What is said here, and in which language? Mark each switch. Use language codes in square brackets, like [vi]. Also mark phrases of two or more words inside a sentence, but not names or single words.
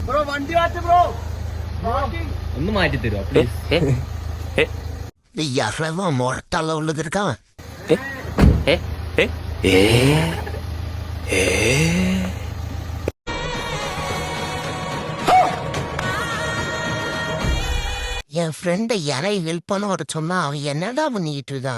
[ml] ബ്രോ വണ്ടി മാറ്റ് ബ്രോ ഒന്ന് മാറ്റി തരുമോ പ്ലീസ്? [ta] யாரெல்லாம் முழத்தால உள்ளது இருக்கான். என் ஃப்ரெண்டை யாரை ஹெல்ப் பண்ண வர சொன்னா அவன் என்னடா பண்ணிட்டு இருக்கான்?